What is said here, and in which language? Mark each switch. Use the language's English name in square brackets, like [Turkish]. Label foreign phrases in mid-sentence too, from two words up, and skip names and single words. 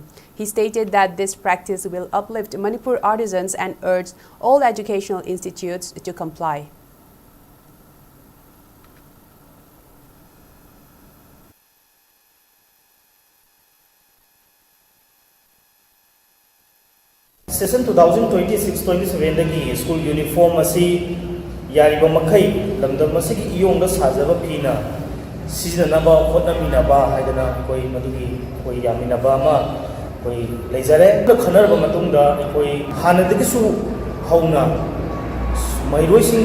[English] He stated that this practice will uplift Manipur artisans and urged all educational institutes to comply. [Manipuri] Session 2026-27 [English] school uniform [Manipuri] asi yariba makai lamdam masigi iyong da sajaba phina sijanaba hotnaminaba haidana koi madugi koi yaminaba ma koi leizare khanarba matungda koi hanadagi su hauna mairoi singi